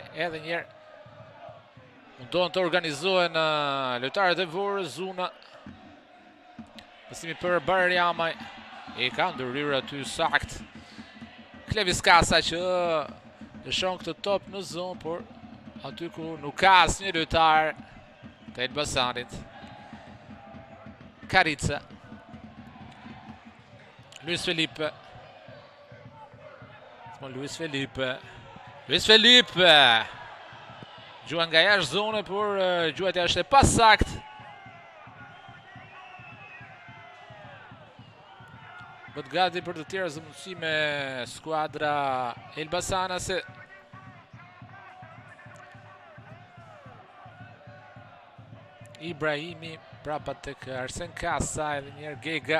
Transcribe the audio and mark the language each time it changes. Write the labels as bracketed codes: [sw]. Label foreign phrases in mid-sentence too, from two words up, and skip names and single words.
[sq] Edhe njerë mundohen të organizohen lojtarët e Vorës. Zuna. Pasimi për Barjamaj. E ka ndërhyrë aty sakt Klevis Kasa që lëshon këtë top në zonë, por aty ku nuk ka asnjë lojtar të Elbasanit. Karica. Luis Felipe. Luis Felipe. Luis Felipe. Gjua nga jashtë zone, por gjuajtja është e pasakt. Bët gati për të tjera zëmundësi me skuadra Elbasanase. Ibrahimi prapa tek Arsen Kasa, edhe njerë Gega.